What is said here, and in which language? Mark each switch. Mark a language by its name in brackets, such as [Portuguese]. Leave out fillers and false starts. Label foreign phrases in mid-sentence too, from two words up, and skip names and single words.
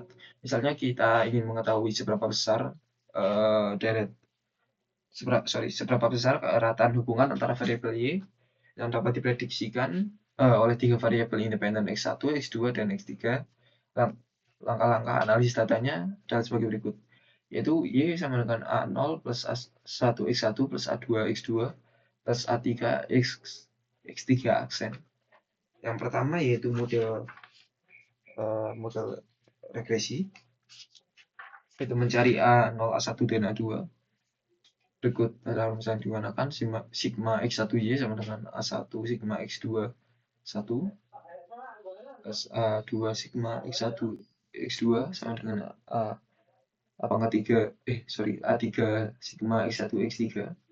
[Indonesian] Misalnya kita ingin mengetahui seberapa besar seberapa besar kerataan hubungan antara variabel Y yang dapat diprediksikan oleh 3 variabel independen X1, X2, dan X3. Langkah-langkah analisis datanya adalah sebagai berikut, yaitu Y sama dengan A0 plus A1X1 plus A2X2 plus A3 X3 aksen. Yang pertama yaitu model regresi, yaitu mencari A0, A1, dan A2. Berikut dalam misalnya digunakan sigma X1Y sama dengan A1 sigma X2 1 plus A2 sigma X1 X2 sama dengan A3 sigma X1 X3.